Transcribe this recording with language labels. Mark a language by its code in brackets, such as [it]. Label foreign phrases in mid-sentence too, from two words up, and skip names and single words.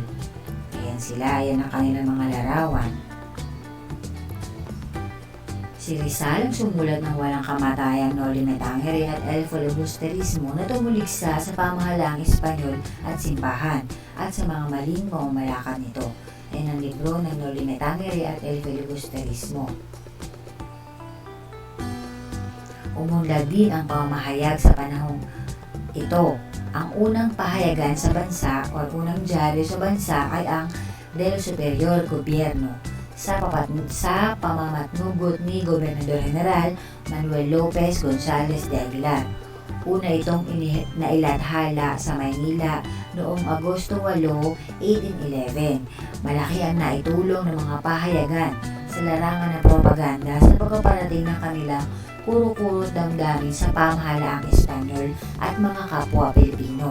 [tl] Ayan sila, ayan ang kanilang mga larawan. Si Rizal ang sumulat ng walang kamatayang Noli Me Tangere at El Filibusterismo na tumuligsa sa pamahalaang Espanyol at simbahan at sa mga maling pamamalakad nito. Ayan ang libro ng Noli Me Tangere at El Filibusterismo. Umunlad din ang pamahayag sa panahong ito. Ang unang pahayagan sa bansa o unang dyaryo sa bansa ay ang Del Superior Gobierno sa pamamatnugot ni Gobernador General Manuel Lopez Gonzales de Aguilar. Una itong nailathala sa Maynila noong Agosto 8, 1811. Malaki ang naitulong ng mga pahayagan sa larangan ng propaganda sa pagpaparating ng kanilang kuro-kurong damdamin sa pamahalaang Espanyol at mga kapwa Pilipino.